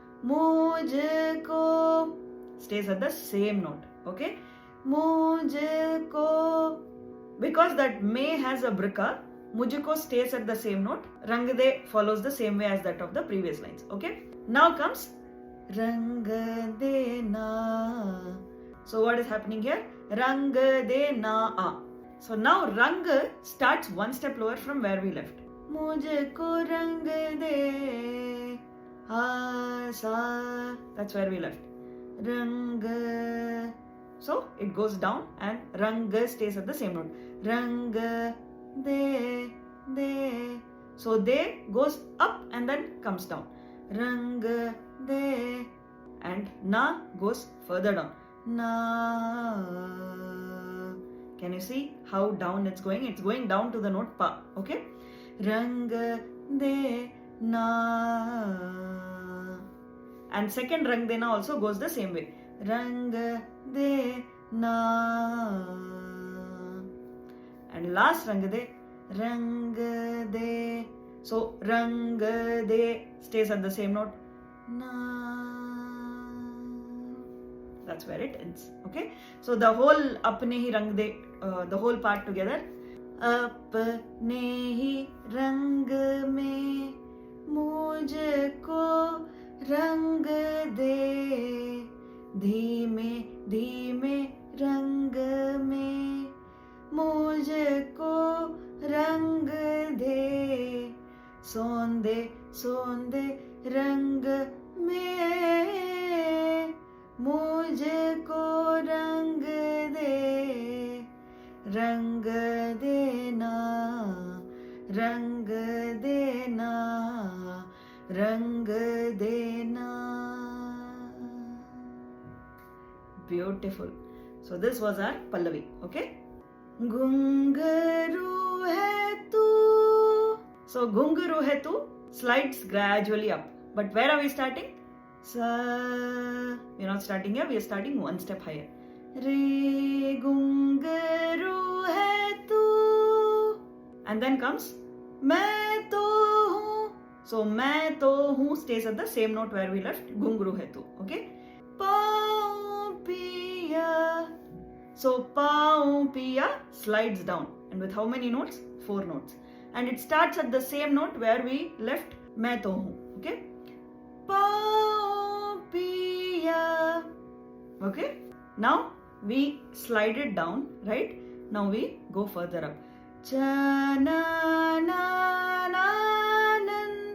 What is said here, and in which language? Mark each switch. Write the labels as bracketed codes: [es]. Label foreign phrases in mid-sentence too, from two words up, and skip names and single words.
[en] Mujhko stays at the same note. Okay? Mujhko. Because that may has a brika, mujhko stays at the same note. [hi] रंग दे [en] follows the same way as that of the previous lines. Okay? Now comes [hi] रंग दे ना. [en] So what is happening here? [hi] रंग दे ना आ. [en] So now rang starts one step lower from where we left. [hi] मुझको रंग दे आ सा. [en] That's where we left. [hi] Rang. [en] So it goes down and rang stays at the same note. [hi] रंग दे. [en] So de goes up and then comes down. [hi] रंग दे, [en] and na goes further down. [hi] Na. [en] Can you see how down it's going? It's going down to the note pa. [hi] Okay? रंग दे ना. [en] And second [hi] रंग दे ना [en] also goes the same way. [hi] रंग दे ना. [en] And last [hi] रंग दे. [en] So [hi] रंग दे [en] stays at the same note. Na. That's where it ends. Okay? So the whole [hi] अपने ही रंग दे, [en] the whole part together. [hi] अपने ही रंग में मुझको रंग दे, धीमे धीमे रंग में मुझको रंग दे, सौंदे सौंदे रंग में मुझको रंग दे, रंग देना, रंग देना, रंग देना. [en] Beautiful. So this was our Pallavi. [hi] Okay. घुंघरू है तू. [en] So [hi] घुंघरू है तू [en] slides gradually up. But where are we starting? [hi] Sa. [en] We are not starting here. We are starting one step higher. [hi] रे घुंघरू है तू. [en] And then comes [hi] मैं तो हूँ. [en] So [hi] मैं तो हूँ [en] stays at the same note where we left. [hi] घुंघरू है तू. Okay. पाऊँ पिया. [en] So [hi] पाऊँ पिया [en] slides down. And with how many notes? 4 notes. And it starts at the same note where we left [hi] मैं तो हूँ. Okay. पाऊँ पिया. [en] Okay. Now we slide it down, right? Now we go further up. Chanananan.